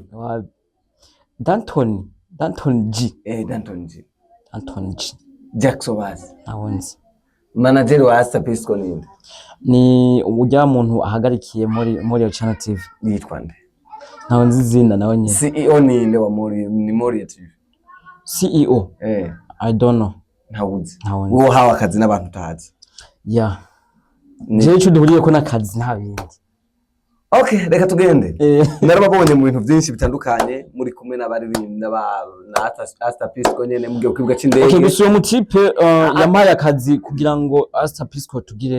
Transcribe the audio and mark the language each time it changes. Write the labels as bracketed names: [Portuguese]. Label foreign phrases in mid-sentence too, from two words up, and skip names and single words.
[Rundi] Danton G. Danton G. Jackson Bass. Ntawonzi. Manager wa Asta Pisco ninde? Ni ujya muntu ahagarikiye muri Channel TV. Yitwa nde? Ntawonzi zina nawe nyine. CEO ninde wa Morio TV? [English] CEO? I don't know. [Rundi] Ntawuzi. Wo hawa akazi n'abantu utazi. Yeah. Je cyo duhuriye ko nakazi nta bindi. Okay, reka tugende. Narababonye mu bintu byinshi bitandukanye muri kumwe n'abaririmbi na Asta Pisco nyene mugiye kwibuka cy'indege. Okay, gusuye mu type yamaye akazi kugira ngo Asta Pisco tugire